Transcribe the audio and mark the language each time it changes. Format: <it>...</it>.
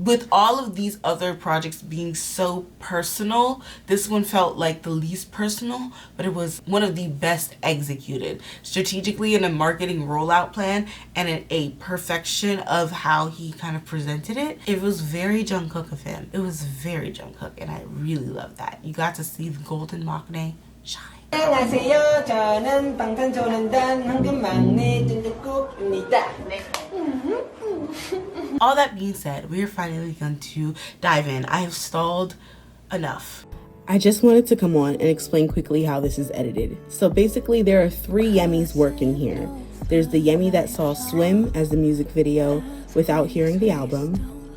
<en>With all of these other projects being so personal, this one felt like the least personal, but it was one of the best executed. Strategically in a marketing rollout plan and in a perfection of how he kind of presented it. It was very Jungkook of him. It was very Jungkook, and I really love that. You got to see the golden maknae shine.</en> <ko>안녕하세요. 저는 방탄소년단 황금막내 중국입니다.</ko> <en>All that being said, we are finally going to dive in. I have stalled enough. I just wanted to come on and explain quickly how this is edited. So basically there are 3 Yemis working here. There's the Yemi that saw Swim as the music video without hearing the album.</en>